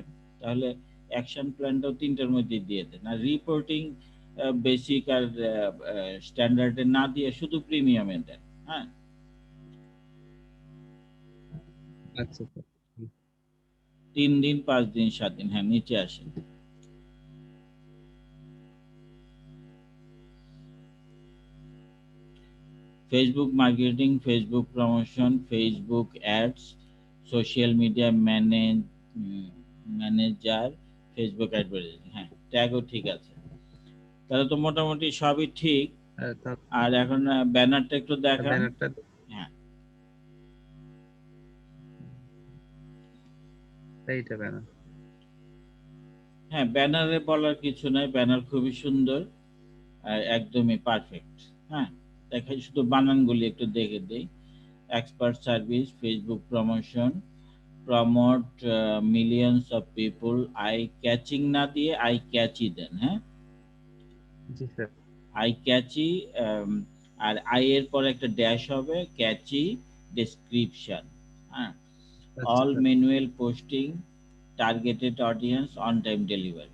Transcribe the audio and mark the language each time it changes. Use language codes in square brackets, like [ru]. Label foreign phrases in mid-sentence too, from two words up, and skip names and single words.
[bn] তাহলে [en] action plantao [bn] 3টার মধ্যে দিয়ে দেন। আর [en] reporting basic [bn] আর স্ট্যান্ডার্ডে না দিয়ে শুধু প্রিমিয়ামে দেন। হ্যাঁ, আচ্ছা স্যার। 3 দিন, 5 দিন, 7 দিন। হ্যাঁ, নিচে আসেন। [en] Facebook marketing, Facebook promotion, Facebook ads, social media manager, Facebook advertising. [bn] হ্যাঁ, ট্যাগও ঠিক আছে। তাহলে তো মোটামুটি সবই ঠিক। আর এখন ব্যানারটা একটু দেখান। ব্যানারটা হ্যাঁ, এইটা ব্যানার। হ্যাঁ, ব্যানারে বলার কিছু নাই, ব্যানার খুবই সুন্দর, একদমই পারফেক্ট। হ্যাঁ, দেখাই, শুধু বানানগুলি একটু দেখে দেই। [en] expert service, Facebook promotion, promote millions of people, eye catching [bn] না দিয়ে [en] eye catchy [bn] দেন। হ্যাঁ, জি স্যার। [en] eye catchy, [bn] আর আই এর পর একটা ড্যাশ হবে, [en] catchy description. [bn] হ্যাঁ, আচ্ছা অল স্যার। [en] manual posting, targeted audience on time delivery.